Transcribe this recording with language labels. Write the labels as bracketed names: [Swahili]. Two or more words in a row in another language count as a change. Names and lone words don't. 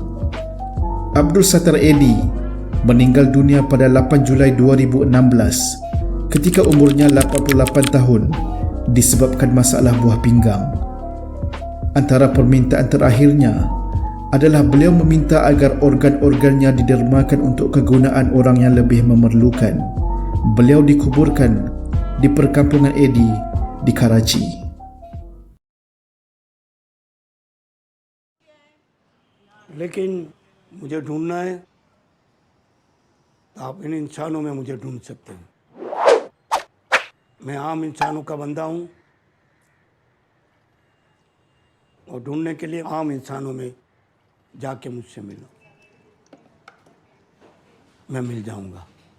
[Malay] Abdul Sattar Eddie meninggal dunia pada 8 Julai 2016 ketika umurnya 88 tahun disebabkan masalah buah pinggang. Antara permintaan terakhirnya adalah beliau meminta agar organ-organnya didermakan untuk kegunaan orang yang lebih memerlukan. Beliau dikuburkan di perkampungan Eddie di Karachi. [Hindi] लेकिन मुझे ढूंढना है तो आप इन इंसानों में मुझे ढूंढ सकते हैं। मैं आम इंसानों का बंदा हूं और ढूंढने के लिए आम इंसानों में जाके मुझसे मिलो, मैं मिल जाऊंगा।